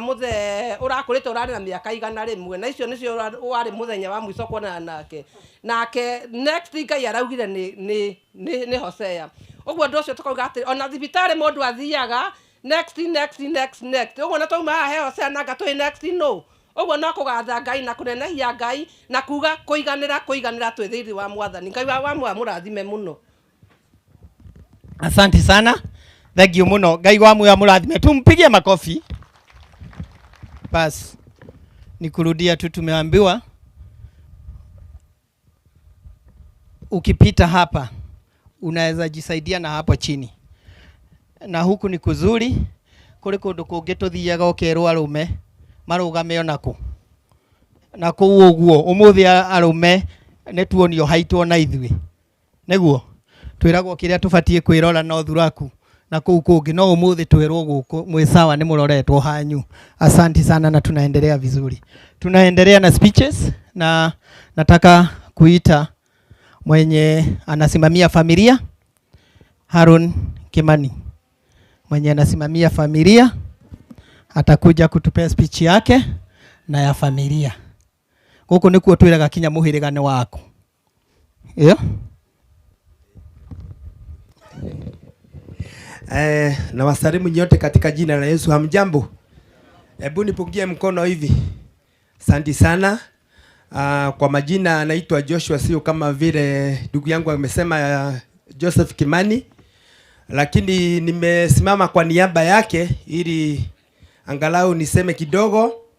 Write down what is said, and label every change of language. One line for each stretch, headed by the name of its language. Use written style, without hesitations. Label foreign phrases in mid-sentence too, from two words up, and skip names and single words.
Kikuyu: muthe urakurite urari na miaka 100 na icio nicio wari muthenya wa mwiso kuonana nake next Ngai araugire ni Hosea ogwo ndu ucio tukauga ati ona thibitari mundu athiaga next ogwo na twauma he Hosea na ngatwi next no ogwo no kugatha Ngai na kunenehia Ngai na kuga kuiganira twi thiiri wa mwathani Ngai wa murathime muno.
Swahili: Asante sana.
English: Thank you
Swahili: muno.
Kikuyu: Ngai wa mwe amurathime.
Swahili: Tumpigie makofi. Bas. Nikurudia tu tumeambiwa ukipita hapa unaweza jisaidia na hapo chini. Na huku ni kuzuri
Kikuyu: kuri kundu kungi tuthiaga ukerwo arume marugame onaku. Na kuo uguo umuthi arume netuonio haitwo na ithui. Neguo twiragwo kiria tubatie kwirora no thuraku na kuu kungi no umuthi twirwo guku mwisawa ni muroretwo hanyu.
Swahili: Asante sana na tunaendelea vizuri. Tunaendelea na speeches na nataka kuita mwenye anasimamia familia Harun Kimani. Mwenye anasimamia familia atakuja kutupea speech yake na ya familia.
Kikuyu: Guku nikuo twiraga kinya muhirigane wako.
English: Yeah?
Swahili: Na wasalimu nyote katika jina la Yesu. Hamjambo? Hebu nipungie mkono hivi. Asante sana. Kwa majina anaitwa Joshua, sio kama vile ndugu yangu amesema Joseph Kimani, lakini nimesimama kwa niaba yake ili angalau niseme kidogo.